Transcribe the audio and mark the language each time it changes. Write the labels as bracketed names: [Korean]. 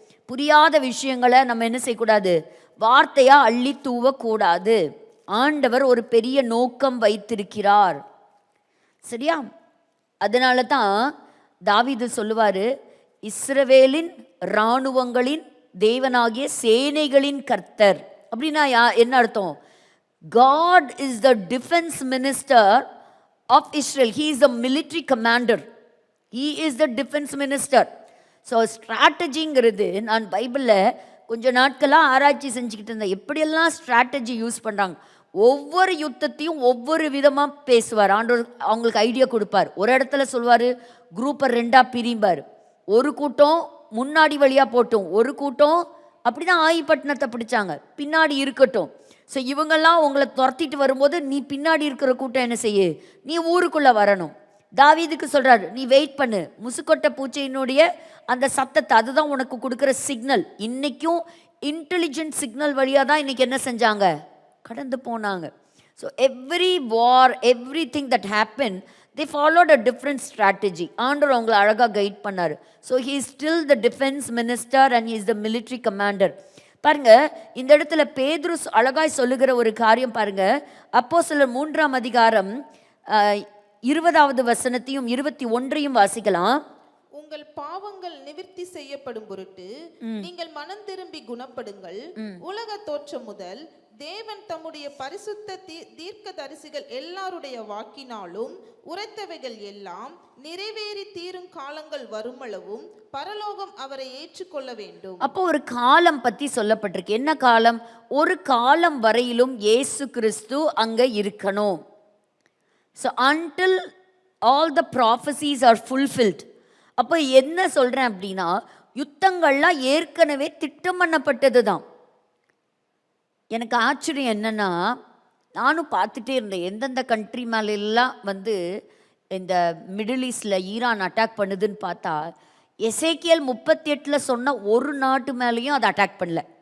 [Tamil] புரியாத விஷயங்களை நம்ம என்ன செய்யக்கூடாது, வார்த்தையாக அள்ளி தூவக்கூடாது. ஆண்டவர் ஒரு பெரிய நோக்கம் வைத்திருக்கிறார், சரியா? அதனால தான் தாவீது சொல்லுவார், இஸ்ரவேலின் இராணுவங்களின் தேவனாகிய சேனைகளின் கர்த்தர். அப்படின்னா என்ன அர்த்தம்? [English] God is the defense minister of Israel. He is the military commander. He is the defense minister. [Tamil] So ஸ்ட்ராட்டஜிங்கிறது, நான் பைபிளில் கொஞ்ச நாட்களாக ஆராய்ச்சி செஞ்சுக்கிட்டு இருந்தேன், எப்படியெல்லாம் ஸ்ட்ராட்டஜி யூஸ் பண்ணுறாங்க. ஒவ்வொரு யுத்தத்தையும் ஒவ்வொரு விதமாக பேசுவார் ஆண்டவர், அவங்களுக்கு ஐடியா கொடுப்பார். ஒரு இடத்துல சொல்வார், குரூப்பை 2ஆக பிரிம்பார். ஒரு கூட்டம் முன்னாடி வழியாக போட்டும், ஒரு கூட்டம் அப்படி தான் ஆயிப்பட்டினத்தை பிடிச்சாங்க, பின்னாடி இருக்கட்டும். ஸோ இவங்கெல்லாம் உங்களை துரத்திட்டு வரும்போது நீ பின்னாடி இருக்கிற கூட்டம் என்ன செய்ய, நீ ஊருக்குள்ளே வரணும். தாவீதுக்கு சொல்கிறாரு, நீ வெயிட் பண்ணு, முசுக்கொட்டை பூச்சையினுடைய அந்த சத்தத்தை, அதுதான் உனக்கு கொடுக்குற சிக்னல். இன்றைக்கும் இன்டெலிஜென்ட் சிக்னல் வழியாக தான் இன்றைக்கி என்ன செஞ்சாங்க, கடந்து போனாங்க. [English] So every war, everything that happen, they followed a different strategy. [Tamil] ஆண்டவர் அவங்களை அழகாக கைட் பண்ணார். [English] So he is still the defense minister and he is the military commander. [Tamil] பாருங்க, இந்த இடத்துல பேதுரு அழகாய் சொல்லுகிற ஒரு காரியம் பாருங்க. அப்போஸ்தலர் 3ஆம் அதிகாரம் 20வது வசனத்தையும் 21ஐயும் வாசிக்கலாம். உங்கள் பாவங்கள் நிவிர்த்தி செய்யப்படும் பொருட்டு நீங்கள் மனம் திரும்பி குணப்படுங்கள். உலக தோற்றம் முதல் தேவன் தம்முடைய பரிசுத்த தீர்க்கதரிசிகள் எல்லாருடைய வாக்கினாலும் உரைத்தவைகள் எல்லாம் நிறைவேறி தீரும் காலங்கள் வருமளவும் பரலோகம் அவரை ஏற்றுக்கொள்ள வேண்டும். அப்போ ஒரு காலம் பத்தி சொல்லப்பட்டிருக்கு. என்ன காலம்? ஒரு காலம் வரையிலும் இயேசு கிறிஸ்து அங்க இருக்கணும். [English] So until all the prophecies are fulfilled. [Tamil] அப்போ என்ன சொல்றேன் அப்படின்னா, யுத்தங்கள்லாம் ஏற்கனவே திட்டம் பண்ணப்பட்டது தான். எனக்கு ஆச்சரியம் என்னன்னா, நானும் பார்த்துட்டே இருந்தேன் எந்தெந்த கண்ட்ரி மேலெல்லாம் வந்து இந்த மிடில் ஈஸ்டில் ஈரான் அட்டாக் பண்ணுதுன்னு பார்த்தா, எசேக்கியல் 38 சொன்ன ஒரு நாட்டு மேலேயும் அதை அட்டாக் பண்ணல.